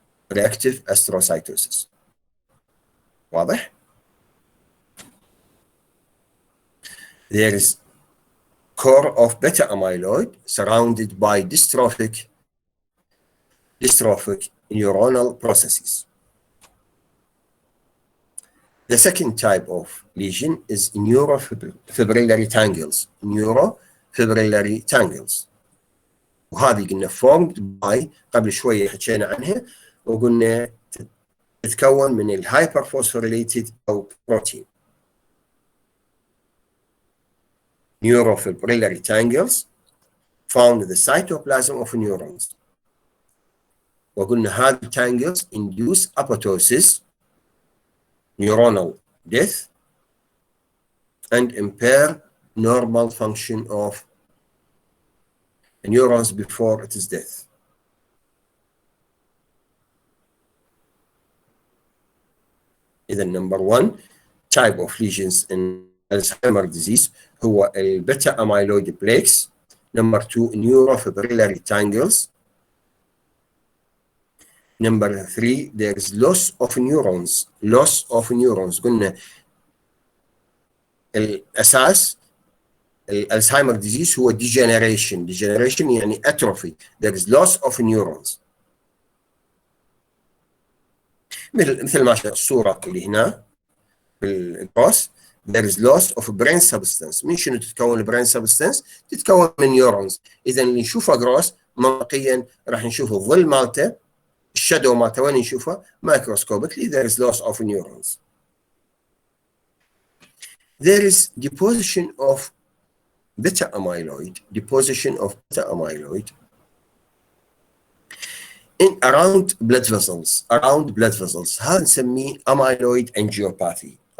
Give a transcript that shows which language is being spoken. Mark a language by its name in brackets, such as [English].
[English] Reactive astrocytosis. [Arabic] واضح؟ [English] There is core of beta amyloid surrounded by dystrophic neuronal processes. The second type of lesion is neurofibrillary tangles. Neurofibrillary tangles. [Arabic] وهذه قلنا [English] formed by [Arabic] قبل شوية حكينا عنها وقلنا تتكون من الهايبرفوسفوريليتد أو بروتين. [English] Neurofibrillary tangles found in the cytoplasm of neurons. [Arabic] وقلنا هذه [English] tangles induce apoptosis, neuronal death, and impair normal function of neurons before it is death. إذا number one type of lesions in Alzheimer's disease [Arabic] هو البيتا [English] amyloid plaques. Number two neurofibrillary tangles. Number three there is loss of neurons. [Arabic] قلنا الأساس الألزهايمر disease هو degeneration يعني atrophy. [English] There is loss of neurons. [Arabic] مثل ما شاء الصورة اللي هنا بالجروس [English] there is loss of brain substance. [Arabic] من شنو تتكون البرين سبستنس؟ تتكون من نيورونز. إذا اللي نشوفه جروس منطقيا راح نشوف الظل مالته الشادو مالته وين نشوفه؟ [English] microscopically there is loss of neurons. There is deposition of beta amyloid in around blood vessels. [Arabic] هذا نسميه amyloid angiopathy.